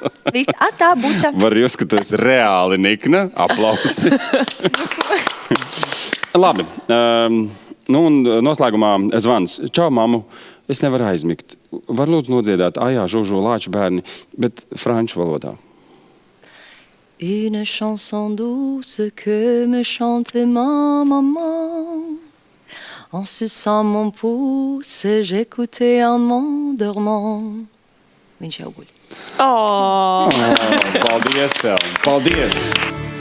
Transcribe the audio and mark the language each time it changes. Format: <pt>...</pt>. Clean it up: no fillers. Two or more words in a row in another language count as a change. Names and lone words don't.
<lv>Viss, tā buča. Var jūs, ka tu esi reāli nikna. Aplausi. Labi. Nu un noslēgumā zvans. Čau, mamu. Es nevaru aizmigt. Var lūdzu nodziedāt Ajā, Žožo, Lāču bērni, bet franču valodā.</lv> <fr>Une chanson douce que me chante ma maman. En suçant mon pouce, j'écoutais en m'endormant.</fr> <lv>Viņš jau guļ. Paldies tev! Paldies!</lv>